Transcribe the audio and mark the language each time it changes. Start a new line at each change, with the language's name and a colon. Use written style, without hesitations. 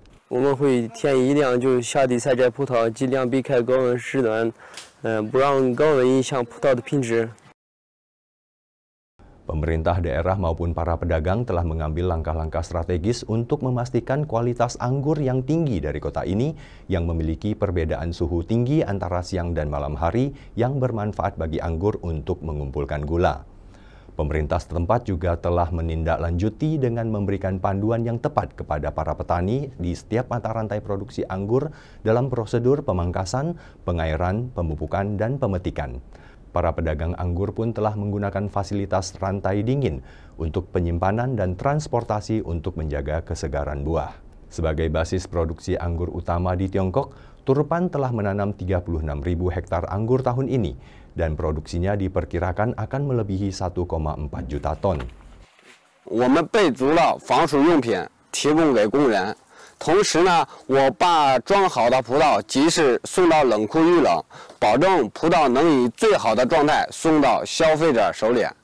Chinese: 我们会天一亮就下地采摘葡萄，尽量避开高温时段，不让高温影响葡萄的品质。
Indonesian: Pemerintah daerah maupun para pedagang telah mengambil langkah-langkah strategis untuk memastikan kualitas anggur yang tinggi dari kota ini yang memiliki perbedaan suhu tinggi antara siang dan malam hari yang bermanfaat bagi anggur untuk mengumpulkan gula. Pemerintah setempat juga telah menindaklanjuti dengan memberikan panduan yang tepat kepada para petani di setiap mata rantai produksi anggur dalam prosedur pemangkasan, pengairan, pemupukan, dan pemetikan. Para pedagang anggur pun telah menggunakan fasilitas rantai dingin untuk penyimpanan dan transportasi untuk menjaga kesegaran buah. Sebagai basis produksi anggur utama di Tiongkok, Turpan telah menanam 36.000 hektar anggur tahun ini dan produksinya diperkirakan akan melebihi 1,4 juta ton.
Chinese: 我们备足了防暑用品，提供给工人。同时呢，我把装好的葡萄及时送到冷库预冷，保证葡萄能以最好的状态送到消费者手里。